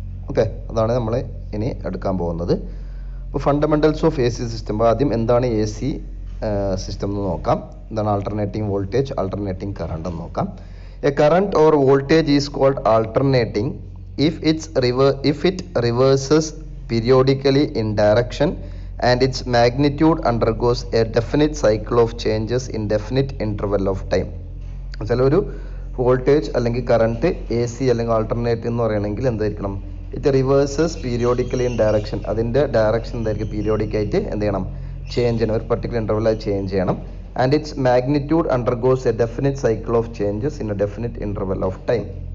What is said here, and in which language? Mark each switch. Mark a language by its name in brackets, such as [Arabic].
[Malayalam] Okay, അതാണ് നമ്മൾ ഇനി എടുക്കാൻ പോകുന്നത്. അപ്പോൾ fundamentals of AC system ആദ്യം എന്താണ് AC system എന്ന് നോക്കാം. എന്താണ് [English] alternating voltage, alternating current [Malayalam] എന്ന് നോക്കാം. [English] A current or voltage is called alternating if it reverses periodically in direction and its magnitude undergoes a definite cycle of changes in definite interval of time. [Malayalam] ചില ഒരു voltage അല്ലെങ്കിൽ current A C അല്ലെങ്കിൽ alternate എന്ന് പറയുകയാണെങ്കിൽ എന്തായിരിക്കണം, [English] it reverses periodically in direction, [Malayalam] അതിൻ്റെ direction എന്തായിരിക്കും പീരിയോഡിക്കായിട്ട് എന്ത് ചെയ്യണം, ചേഞ്ച് ചെയ്യണം, ഒരു പർട്ടിക്കുലർ ഇൻ്റർവെൽ ചേഞ്ച് ചെയ്യണം. [English] And its magnitude undergoes a definite cycle of changes in a definite interval of time.